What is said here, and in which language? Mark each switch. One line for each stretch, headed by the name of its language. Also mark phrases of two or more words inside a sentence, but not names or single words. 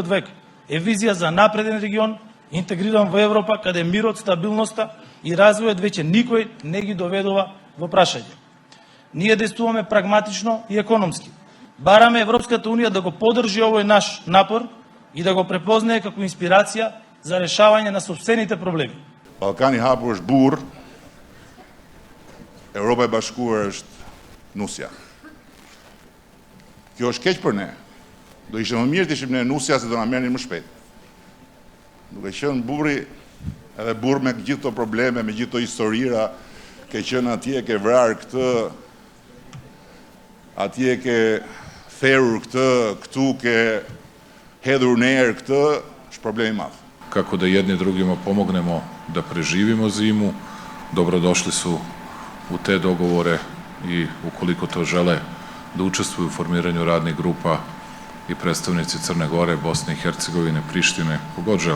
Macedonian: век е визија за напреден регион, интегриран во Европа, каде мирот, стабилноста и развојот веќе никој не ги доведува во прашање. Ние действуваме прагматично и економски. Бараме Европската унија да го поддржи овој наш напор и да го препознае како инспирација за решавање на сопстените проблеми.
Albanian: Ballkani hapur është burr, Europa e Bashkuar është nusja. Kjo është keq për ne. Do ishte më mirë të ishim ne nusja se do na merrnin më shpejt. Duke qenë burri edhe burr me gjithë këto probleme, me gjithë këto historira, ke qenë atje, ke vrarë këtë, atje ke therur këtë, këtu ke hedhur në erë këtë, është problem i madh.
Serbian: Kako da jedni drugima pomognemo da preživimo zimu, dobrodošli su u te dogovore i ukoliko to žele da učestvuju u formiranju radnih grupa i predstavnici Crne Gore, Bosne i Hercegovine, Prištine, kogod želi.